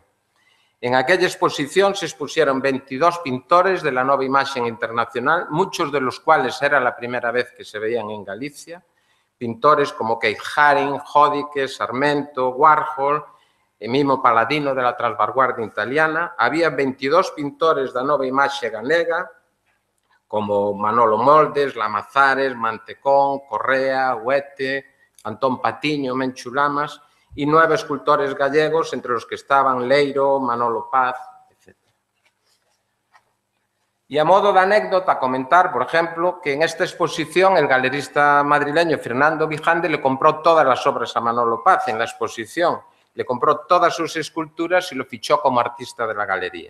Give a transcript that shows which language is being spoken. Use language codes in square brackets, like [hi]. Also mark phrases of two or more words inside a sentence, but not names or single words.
[es] En aquella exposición se expusieron 22 pintores de la [gl] nova imaxe internacional, [es] muchos de los cuales era la primera vez que se veían en Galicia, pintores como Keith Haring, Jodike, Sarmento, Warhol, Mimo Paladino de la Transvanguardia italiana. [gl] Había 22 pintores da nova imaxe galega, como Manolo Moldes, Lamazares, Mantecón, Correa, Huete, Antón Patiño, [es] Menchu Lamas, y 9 escultores gallegos, entre los que estaban Leiro, Manolo Paz, etc. Y a modo de anécdota, comentar, por ejemplo, que en esta exposición el galerista madrileño Fernando Vijande le compró todas las obras a Manolo Paz en la exposición, le compró todas sus esculturas y lo fichó como artista de la galería.